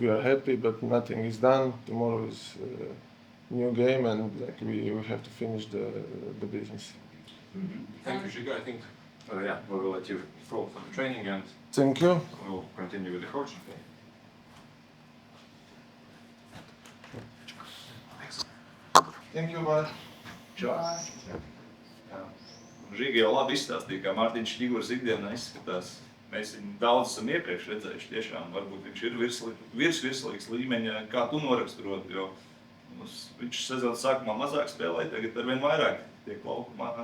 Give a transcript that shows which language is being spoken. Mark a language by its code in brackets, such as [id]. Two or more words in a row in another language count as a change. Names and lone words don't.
[en] We are happy, but nothing is done. Tomorrow is new game, and like we have to finish the business. Thank you, Žiga. I think, yeah, we will let you go for the training and Thank you. we'll continue with the coaching. Thank you, bye. Bye. [lv] Žiga jau labi izstāstīja, kā Mārtiņš Ņiguras ikdienā izskatās. Mēs viņu daudz esam iepriekš redzējuši, tiešām varbūt viņš ir virslīgas līmeņa, kā tu noraksturot, jo viņš sezonas sākumā mazāk spēlēja, tagad arvien vairāk tiek laukumā.